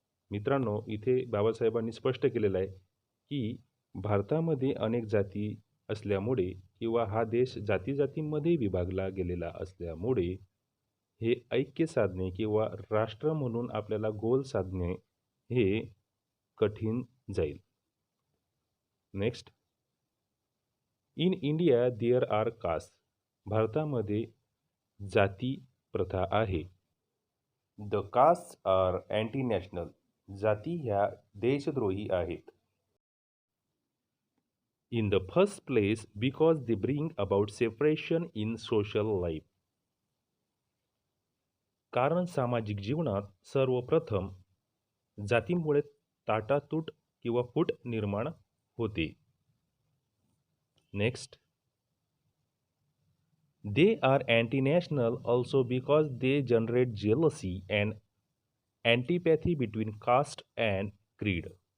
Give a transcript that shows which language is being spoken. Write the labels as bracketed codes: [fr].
[mr] मित्रांनो, इथे बाबासाहेबांनी स्पष्ट केलेलं आहे की भारतामध्ये अनेक जाती असल्यामुळे किंवा हा देश जातीजातींमध्ये विभागला गेलेला असल्यामुळे हे ऐक्य साधणे किंवा राष्ट्र म्हणून आपल्याला गोल साधणे हे कठीण जाईल. [en] Next, in India there are caste. [mr] भारतामध्ये जाती प्रथा आहे. [en] The caste are anti national. [mr] जाती ह्या देशद्रोही आहेत. [en] In the first place because they bring about separation in social life. [mr] कारण सामाजिक जीवनात सर्वप्रथम जातींमुळे ताटातूट किंवा फूट निर्माण होते. [en] Next, they are anti national also because they generate jealousy and antipathy between caste and creed.